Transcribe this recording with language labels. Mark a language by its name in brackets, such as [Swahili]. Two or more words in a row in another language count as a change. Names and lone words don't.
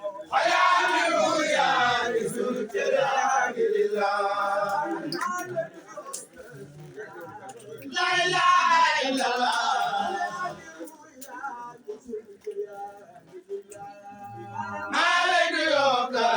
[English] Hallelujah, it's good to be alive. [Arabic] La ilaha illallah. [English] Hallelujah,